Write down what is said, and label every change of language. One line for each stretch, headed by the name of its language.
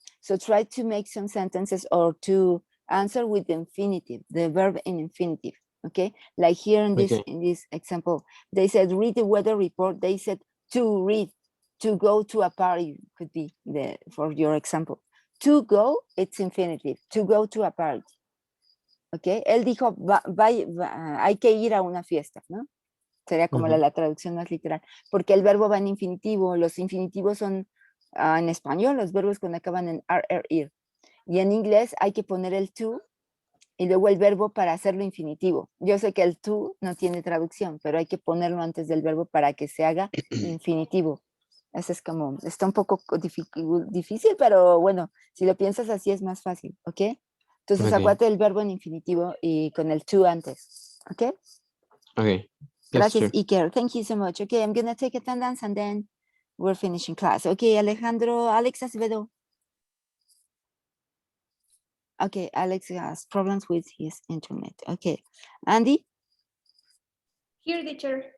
English: So try to make some sentences or to answer with the infinitive, the verb in infinitive. Okay, like here in this example, they said read the weather report. They said to read. To go to a party could be for your example. To go, it's infinitive. To go to a party.
Spanish: Okay, él dijo, hay que ir a una fiesta, ¿no? Sería como la traducción más literal, porque el verbo va en infinitivo. Los infinitivos son, en español, los verbos cuando acaban en ir. Y en inglés hay que poner el to y luego el verbo para hacerlo infinitivo. Yo sé que el to no tiene traducción, pero hay que ponerlo antes del verbo para que se haga infinitivo. Eso es como, está un poco difícil, pero bueno, si lo piensas así es más fácil, ¿ok? Entonces acuérdate del verbo en infinitivo y con el to antes, ¿ok?
English: Okay.
Spanish: Gracias,
English: Iker. Thank you so much. Okay, I'm going to take attendance and then we're finishing class. Okay, Alex Acevedo. Okay, Alex has problems with his internet. Okay, Andy? Here, teacher.